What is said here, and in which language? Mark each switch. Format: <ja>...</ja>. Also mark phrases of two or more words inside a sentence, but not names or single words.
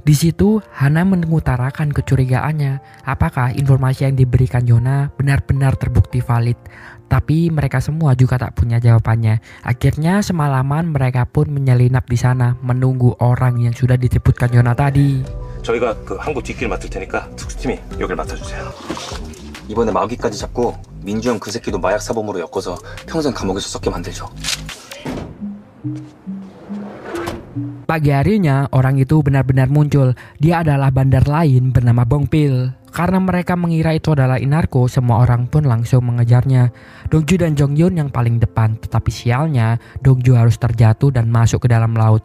<id>Di situ Hana mengutarakan kecurigaannya, apakah informasi yang diberikan Yona benar-benar terbukti valid. Tapi mereka semua juga tak punya jawabannya. Akhirnya semalaman mereka pun menyelinap di sana menunggu orang yang sudah disebutkan Yona tadi.</id> <ko>저희가 그 항구 뒷길 맡을 테니까 특수팀이 여길 맡아주세요. 이번에 마귀까지 잡고 민주 형 그 새끼도 마약 사범으로 엮어서 평생 감옥에서 썩게 만들죠.</ko> <id>Pagi harinya orang itu benar-benar muncul. Dia adalah bandar lain bernama Bongpil. Karena mereka mengira itu adalah Inarko, semua orang pun langsung mengejarnya. Dongju dan Jongyun yang paling depan, tetapi sialnya Dongju harus terjatuh dan masuk ke dalam laut.</id>